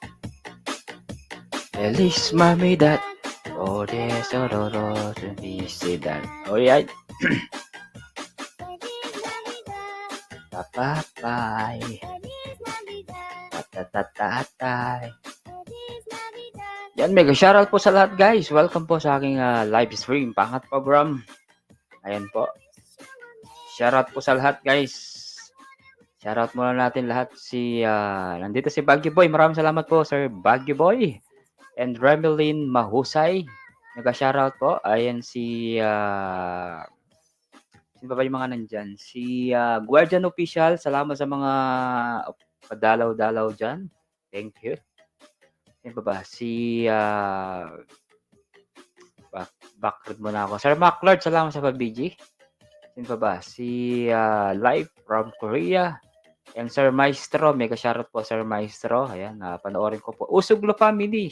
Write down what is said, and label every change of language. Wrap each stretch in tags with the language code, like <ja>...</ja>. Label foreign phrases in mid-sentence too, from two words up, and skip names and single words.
<es>Feliz Navidad. Oh desororo felicidad.</es> <en>Oh yeah.</en> <es>Feliz Navidad. Papapay. Feliz Navidad. Patatatay. Feliz Navidad.</es> <tl>Yan,</tl> <en>mega shoutout</en> <tl>po sa lahat guys. Welcome po sa aking</tl> <en>live stream,</en> <tl>pangat program. Ayan po. Shoutout po sa lahat guys. Shoutout muna natin lahat nandito si Baguio Boy. Maraming salamat po Sir Baguio Boy. And Remeline Mahusay. Nag-shoutout po. Ayan sino ba yung mga nandyan? Si Guardian Official. Salamat sa mga padalaw-dalaw dyan.</tl> <en>Thank you.</en> <tl>Sino ba? Si background muna ako. Sir Maclard, salamat sa pag-BG. Sino ba? Si Live from Korea. And Sir Maestro,</tl> <en>mega shoutout</en> <tl>po Sir Maestro. Ayan, panoorin ko po. Usuglo Family.</tl>